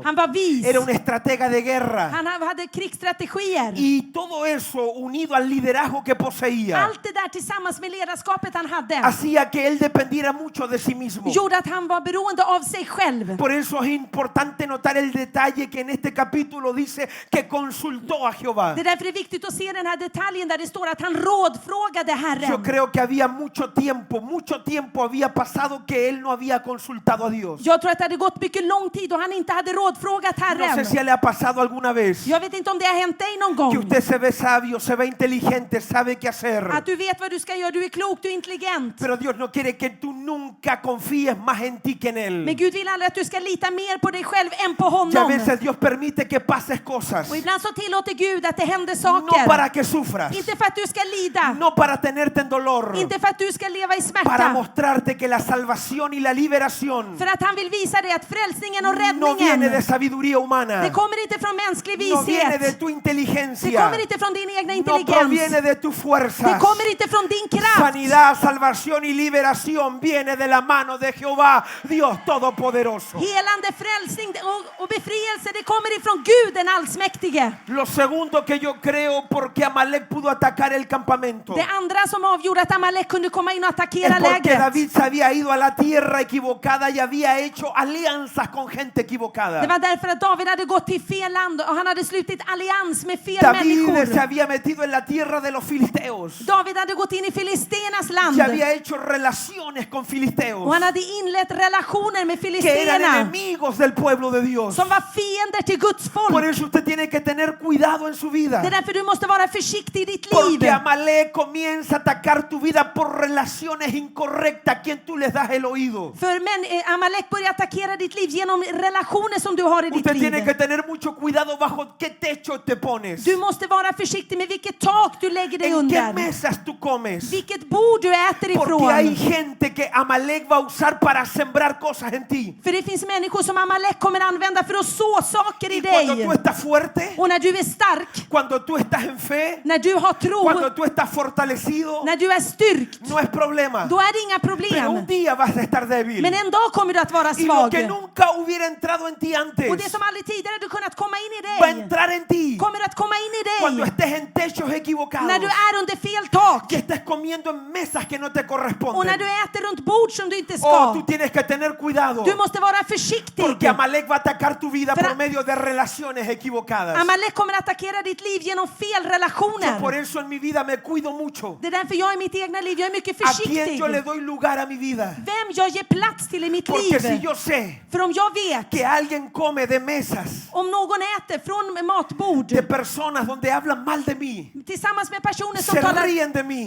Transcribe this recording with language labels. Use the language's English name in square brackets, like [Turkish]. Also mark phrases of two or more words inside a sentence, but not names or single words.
[Swedish] Han var vis. [Spanish] Era un estratega de guerra. [Swedish] Han hade krigsstrategier. [Spanish] Y todo eso unido al liderazgo que poseía [Swedish] Allt det där tillsammans med ledarskapet han hade [Spanish] hacía que él dependiera mucho de sí mismo. [Swedish] gjorde att han var beroende av sig själv. [Spanish] Por eso es importante notar el detalle que en este capítulo dice que consultó a Jehová. [Swedish] Det är därför det är viktigt att se den här detaljen där det står att han rådfrågade [Spanish] Yo [Swedish] Herren. [Spanish] creo que había mucho tiempo había pasado que él no había consultado a Dios. [Swedish] Jag tror att det hade gått mycket lång tid och han inte hade rådfrågat [Spanish] No sé [Swedish] Herren. [Spanish] si le ha pasado alguna vez [Swedish] Jag vet inte om det har hänt dig någon [Spanish] que [Swedish] gång. [Spanish] usted se ve sabio, se ve inteligente, sabe qué hacer. [Swedish] Att du vet vad du ska göra, du är klok, du är intelligent. [Spanish] Pero Dios no quiere que tú nunca confíes más en ti que en [Swedish] Men [Spanish] Él. [Swedish] Gud vill aldrig att du ska lita mer på dig själv än på [Spanish] Y a [Swedish] honom. [Spanish] veces Dios permite que pases cosas, [Swedish] Och ibland så tillåter Gud att det händer [Spanish] no para [Swedish] saker. [Spanish] que sufras, [Swedish] Inte för att du ska lida. [Spanish] no para tenerte en dolor, [Swedish] Inte för att du ska leva i [Spanish] para [Swedish] smärta. [Spanish] mostrarte que la salvación y la liberación [Swedish] För att han vill visa dig att frälsningen och [Spanish] no viene de [Swedish] räddningen, [Spanish] sabiduría humana, [Swedish] det kommer inte från mänsklig [Spanish] no viene de [Swedish] vishet. [Spanish] tu [Swedish] Det [Spanish] inteligencia, [Swedish] kommer inte från din egna [Spanish] no proviene [Swedish] intelligens. [Spanish] de tus [Swedish] Det [Spanish] fuerzas. [Swedish] kommer inte från din kraft. [Spanish] Sanidad, salvación y liberación viene de la mano de Jehová, Dios Todopoderoso. [Swedish] Helande, frälsning och befrielse, det kommer ifrån Gud den allsmäktige. [Spanish] Lo segundo que yo creo por qué Amalek pudo atacar el campamento [Swedish] Det andra som avgjorde att Amalek kunde komma in och [Spanish] es [Swedish] attackera [Spanish] porque [Swedish] lägret, [Spanish] David se había ido a la tierra equivocada y había hecho alianzas con gente equivocada. [Swedish] det var därför att David hade gått till fel land och han hade slutit allians med fel [Spanish] David se [Swedish] människor. [Spanish] había metido en la tierra de los filisteos [Swedish] David hade gått in i filisternas land [Spanish] y había hecho relaciones con filisteos [Swedish] och han hade inlett relationer med [Spanish] que eran [Swedish] filisterna [Spanish] enemigos del pueblo de Dios. [Swedish] som var fiender till Guds folk. folk. [Spanish] eso usted tiene que tener cuidado en su vida. [Swedish] Det är därför du måste vara försiktig i ditt liv. [Spanish] Porque Amalek comienza a atacar tu vida por relaciones incorrectas a quien tú les das el oído. [Swedish] För Amalek börjar attackera ditt liv genom relationer som du har i ditt [Spanish] Usted tiene que [Swedish] liv. [Spanish] tener mucho cuidado bajo qué techo te pones. [Swedish] Du måste vara försiktig med vilket tak du lägger dig [Spanish] En qué [Swedish] under. [Spanish] mesas tú comes. [Swedish] Vilket bord du äter [Spanish] Porque hay [Swedish] ifrån. [Spanish] gente que Amalek va a usar para sembrar cosas en ti. [Swedish] För det finns människor som Amalek kommer använda för att så saker i [Spanish] Y cuando [Swedish] dig. [Spanish] tú estás fuerte, [Swedish] Och när du är stark, [Spanish] cuando tú estás en fe, [Swedish] när du har tro, [Spanish] cuando tú estás fortalecido, [Swedish] när du är styrkt, [Spanish] no es problema. [Swedish] då är det inga [Spanish] Pero un [Swedish] problem. [Spanish] día vas a estar débil. [Swedish] Men en dag kommer du att vara [Spanish] Y lo [Swedish] svag. [Spanish] que nunca hubiera entrado en ti [Swedish] Och det [Spanish] antes [Swedish] som aldrig tidigare du kunnat komma in i [Spanish] va a [Swedish] dig, [Spanish] entrar en ti [Swedish] kommer att komma in i [Spanish] cuando [Swedish] dig. [Spanish] estés en techos equivocados. [Swedish] När du är under fel tak. [Spanish] Que estés comiendo en mesas que no te [Swedish] Och när [Spanish] corresponden. [Swedish] du äter runt bord som du inte [Spanish] Oh, tú [Swedish] ska. [Spanish] tienes que tener cuidado. [Swedish] Du måste vara försiktig. [Spanish] Porque Amalek va a atacar tu vida [Swedish] För [Spanish] por [Swedish] att- [Spanish] medio de relaciones equivocadas. [Swedish] Amalek kommer att attackera ditt liv genom fel [Spanish] Yo por [Swedish] relationer. [Spanish] eso en mi vida me cuido mucho. [Swedish] Det är därför jag i mitt egna liv, jag är mycket [Spanish] A quién [Swedish] försiktig. [Spanish] yo le doy lugar a mi vida. [Swedish] Vem jag ger plats till i mitt [Spanish] Porque si [Swedish] liv. [Spanish] yo sé [Swedish] För om jag vet, [Spanish] que alguien come de mesas [Swedish] om någon äter från matbord [Spanish] de personas donde hablan mal de mí, [Swedish] tillsammans med personer som [Spanish] se [Swedish] talar [Spanish] ríen de mí,